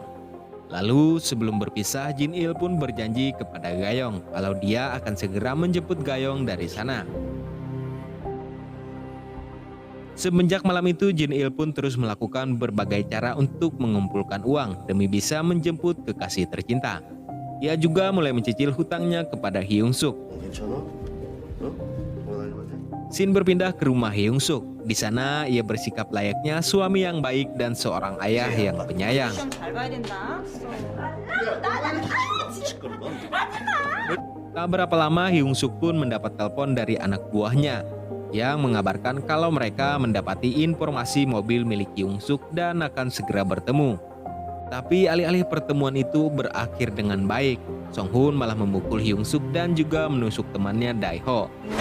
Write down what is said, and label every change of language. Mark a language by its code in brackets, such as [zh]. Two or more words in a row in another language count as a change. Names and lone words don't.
[id] Lalu sebelum berpisah, Jin Il pun berjanji kepada Gayong kalau dia akan segera menjemput Gayong dari sana. Semenjak malam itu, Jin Il pun terus melakukan berbagai cara untuk mengumpulkan uang demi bisa menjemput kekasih tercinta. Ia juga mulai mencicil hutangnya kepada Hyung Suk. [ko] 괜찮아? 어? 돌아다니는 거 같아? [id] Shin berpindah ke rumah Hyung Suk. Di sana ia bersikap layaknya suami yang baik dan seorang ayah yang penyayang. [ko] 시험 잘 봐야 된다. 시끄러워. [id] Tak berapa lama Hyung Suk pun mendapat telepon dari anak buahnya yang mengabarkan kalau mereka mendapati informasi mobil milik Hyung Suk dan akan segera bertemu. Tapi alih-alih pertemuan itu berakhir dengan baik, Song Hoon malah memukul Hyung Suk dan juga menusuk temannya Dae Ho.